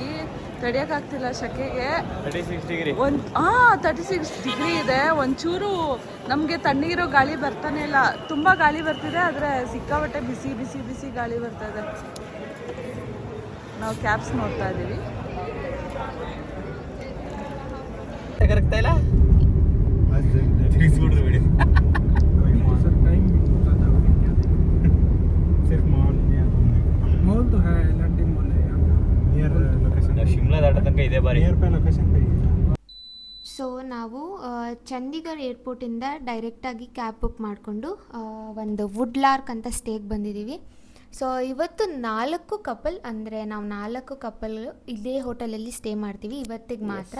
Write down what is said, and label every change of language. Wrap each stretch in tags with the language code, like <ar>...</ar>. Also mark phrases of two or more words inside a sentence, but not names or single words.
<kn>ತಡಿಯೋಕ್ಕಾಗ್ತಿಲ್ಲ ಶೆಕೆಗೆ. 36 ಡಿಗ್ರಿ ಇದೆ. ಒಂಚೂರು ನಮಗೆ ತಣ್ಣಗಿರೋ ಗಾಳಿ ಬರ್ತಾನೆ ಇಲ್ಲ. ತುಂಬ ಗಾಳಿ ಬರ್ತಿದೆ, ಆದರೆ ಸಿಕ್ಕಾಬಟ್ಟೆ ಬಿಸಿ ಬಿಸಿ ಬಿಸಿ ಗಾಳಿ ಬರ್ತಾ ಇದೆ. ನಾವು ಕ್ಯಾಬ್ಸ್ ನೋಡ್ತಾ ಇದ್ದೀವಿ.</kn> <hi>मॉल तो है, लंडी मॉल है यहाँ</hi> <en>near location</en> <kn>ಶಿಮ್ಲಾ ದಾಟ ತನಕ ಇದೆ ಬಾರಿ.</kn> <hi>नियर पे लोकेशन पे</hi> <kn>ಸೊ ನಾವು ಚಂಡೀಗಢ ಏರ್ಪೋರ್ಟಿಂದ ಡೈರೆಕ್ಟಾಗಿ</kn> <en>cab book</en> <kn>ಮಾಡಿಕೊಂಡು ಒಂದು ವುಡ್ಲಾರ್ಕ್ ಅಂತ ಸ್ಟೇಗೆ ಬಂದಿದ್ದೀವಿ. ಸೊ ಇವತ್ತು 4 ಕಪಲ್, ಅಂದರೆ ನಾವು 4 ಕಪಲ್ಗಳು ಇದೇ ಹೋಟೆಲಲ್ಲಿ ಸ್ಟೇ ಮಾಡ್ತೀವಿ ಇವತ್ತಿಗೆ ಮಾತ್ರ.</kn>